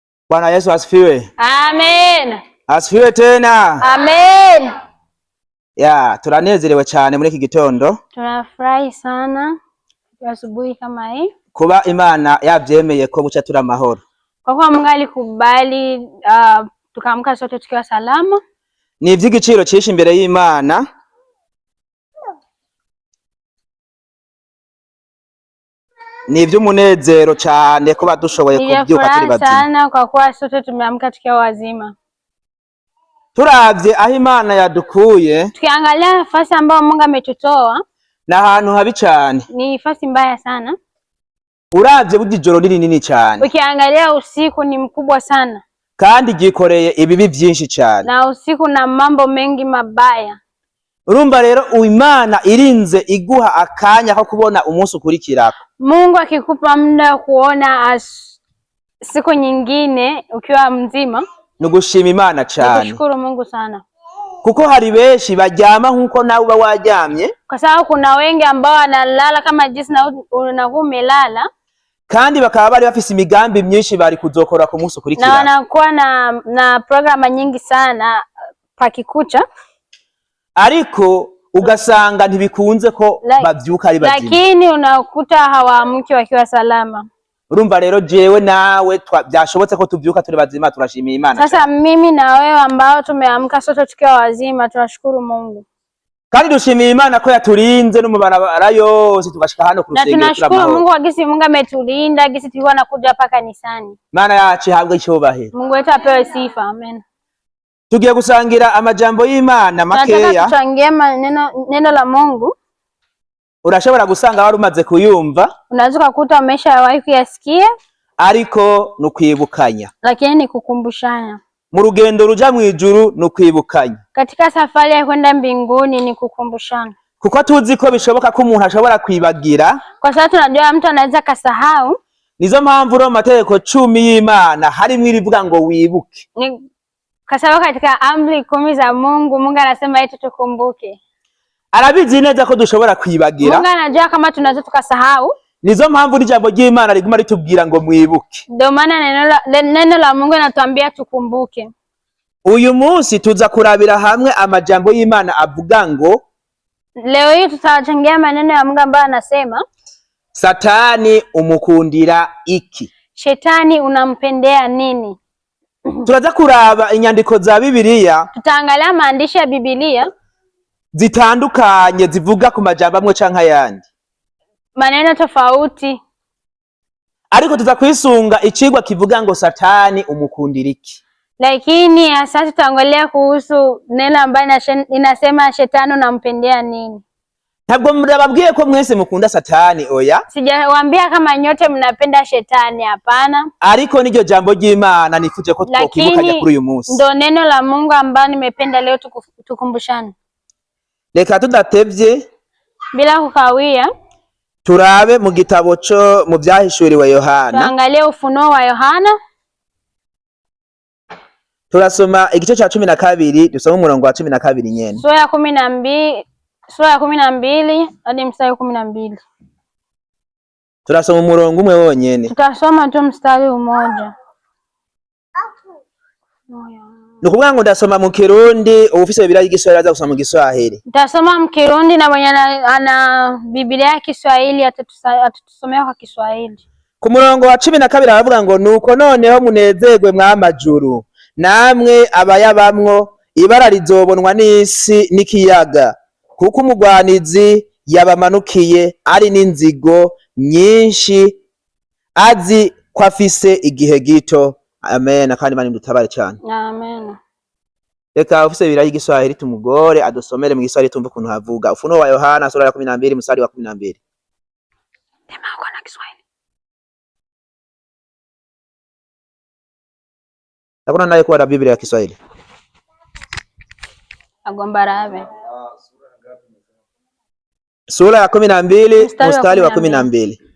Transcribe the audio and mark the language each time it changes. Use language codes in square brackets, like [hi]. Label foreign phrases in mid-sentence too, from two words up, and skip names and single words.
[sw] Bwana Yesu asifiwe. Amen. Asifiwe tena. Amen. [rn] Turanezerewe cyane muri iki gitondo. [sw] Tunafurahi sana asubuhi kama hii. [rn] Kuba Imana yabyemeye ko buca turi amahoro. [sw] Kwa kuwa Mungu alikubali tukaamka sote tukiwa salama. [rn] Ni ivy'igiciro cyinshi imbere y'Imana. Ni ivy'umunezero cyane kuba dushoboye kubyuka turi bazima. [sw] Sana kwa kuwa sote tumeamka tukiwa wazima. [rn] Turavye aho Imana yadukuye, [sw] tukiangalia nafasi ambayo Mungu ametutoa, [rn] na ahantu habi cyane. [sw] Ni nafasi mbaya sana. [rn] Uravye bujijoro nini cyane. [sw] Ukiangalia usiku ni mkubwa sana. [rn] Kandi gikoreye ibibi byinshi cyane. [sw] Na usiku na mambo mengi mabaya. [rn] Urumva rero Imana irinze iguha akanya ko kubona umunsi ukurikirako. [sw] Mungu akikupa muda kuona siku nyingine ukiwa mzima, [rn] nugushima Imana cyane. [sw] Nikushukuru Mungu sana. [rn] Kuko hari benshi baryama nkuko nawe uba waryamye. [sw] Kwa sababu kuna wengi ambao wanalala kama jinsi na umelala. [rn] Kandi bakaba bari bafise imigambi myinshi bari kuzokora ku munsi ukurikira. [sw] Na wanakuwa na programa nyingi sana pakikucha. [rn] Ariko ugasanga ntibikunze ko bavyuka ari bazima. [sw] Lakini unakuta hawaamki wakiwa salama. [rn] Urumva rero jewe nawe byashobotse ko tuvyuka turi bazima, turashimira Imana. [sw] Sasa mimi na wewe ambao tumeamka sote tukiwa wazima tunashukuru Mungu. [rn] Kandi dushimira Imana ko yaturinze no mubarabara yose tugashika hano ku rusengero. [sw] Na tunashukuru Mungu agisi Mungu ametulinda, agisi tulikuwa nakuja hapa kanisani. [rn] Imana yacu habwe icyubahiro. [sw] Mungu wetu apewe sifa. Amen. [rn] Tugiye gusangira amajambo y'Imana makeya. [sw] Tunataka kuchangia neno la Mungu. [rn] Urashobora gusanga wari umaze kuyumva. [sw] Unaweza kukuta umeshawahi kuyasikia. [rn] Ariko nukwibukanya. [sw] Lakini ni kukumbushana. [rn] Mu rugendo ruja mu ijuru nukwibukanya. [sw] Katika safari ya kwenda mbinguni ni kukumbushana. [rn] Kuko tuzi ko bishoboka ko umuntu ashobora kwibagira. [sw] Kwa sababu tunajua mtu anaweza kasahau. [rn] Nizo mpamvu ro mategeko 10 y'Imana harimo irivuga ngo wibuke. [sw] Kwa sababu katika amri 10 za Mungu, Mungu anasema eti tukumbuke. [rn] Arabizi neza ko dushobora kwibagira. [sw] Mungu anajua kama tunaweza tukasahau. [rn] Nizo mpamvu n'ijambo ry'Imana riguma ritubwira ngo mwibuke. [sw] Ndio maana neno la Mungu linatuambia tukumbuke. [rn] Uyu munsi tuza kurabira hamwe amajambo y'Imana avuga ngo, [sw] leo hii tutachangia maneno ya Mungu ambayo anasema, [rn] Satani umukundira iki? [sw] Shetani unampendea nini? [rn] Turaza kuraba inyandiko za Bibiliya. [sw] Tutaangalia maandishi ya Biblia [rn] zitandukanye zivuga ku majambo amwe canke ayandi. [sw] Maneno tofauti. [rn] Ariko tuza kwisunga icigwa kivuga ngo Satani umukundira iki. [sw] Lakini sasa tutaangalia kuhusu neno ambalo inasema shetani unampendea nini. [rn] Ntabwo murababwiye ko mwese mukunda Satani oya. [sw] Sijawaambia kama nyote mnapenda shetani, hapana. [rn] Ariko niryo jambo ry'Imana nifuje ko twokwibukanya kuri uyu munsi. [sw] Ndo neno la Mungu ambalo nimependa leo tukumbushane. [rn] Reka tudatevye [sw] bila kukawia [rn] turabe mu gitabo cyo mu byahishuriwe Yohana. [sw] Tuangalie Ufunuo wa Yohana. [rn] Turasoma igice cya 12, dusoma umurongo wa 12 nyene. [sw] Sura ya 12 hadi mstari wa 12. [rn] Turasoma umurongo umwe wonyene. [sw] Tutasoma tu mstari mmoja. [rn] Nukuvuga ngo ndasoma mu Kirundi, ufise Biblia y'igiswahili aza gusoma mu Kiswahili. [sw] Tutasoma mu Kirundi na mwenye ana Biblia ya Kiswahili atatusomea kwa Kiswahili. [rn] Ku murongo wa 12 aravuga ngo, nuko noneho munezerwe mw'amajuru, namwe abayabamwo, ibara rizobonwa n'isi n'ikiyaga, kuko umugwanizi yabamanukiye ari n'inzigo nyinshi, azi ko afise igihe gito. Amen. Kandi Imana idutabare cyane. Amen. Reka ufise Biblia y'igiswahili tumugore adusomere mu Giswahili tumve ukuntu havuga. [sw] Ufunuo wa Yohana sura ya 12 mstari wa 12. Tema uko na Kiswahili. Hakuna naye kwa Biblia ya Kiswahili. [rn] Agomba rabe. [sw] Sura ya 12 mstari wa 12.